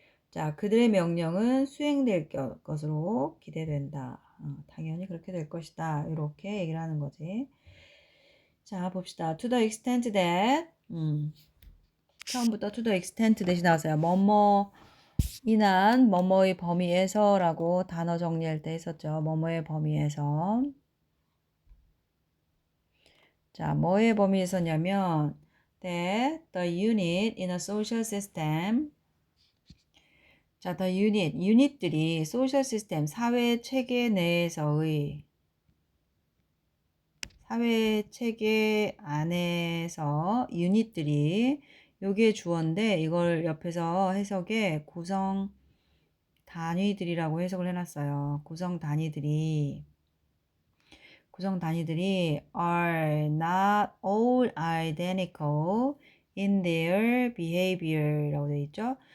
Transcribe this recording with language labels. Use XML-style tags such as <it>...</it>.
<ko>자, 그들의 명령은 수행될 것으로 기대된다. 당연히 그렇게 될 것이다. 이렇게 얘기를 하는 거지. 자, 봅시다.</ko> <en>To the extent that</en> <ko>처음부터</ko> <en>to the extent that이 나왔어요.</en> <ko>뭐뭐 인한 뭐뭐의 범위에서 라고 단어 정리할 때 했었죠. 뭐뭐의 범위에서. 자, 뭐의 범위에서냐면</ko> <en>that the unit in a social system</en> <ko>자, the 유닛들이 소셜 시스템, 사회 체계 내에서의 사회 체계 안에서 유닛들이 요게 주어인데 이걸 옆에서 해석에 구성 단위들이라고 해석을 해놨어요. 구성 단위들이 구성 단위들이</ko> <en>are not all identical in their behavior</en> <ko>라고 되어 있죠.</ko>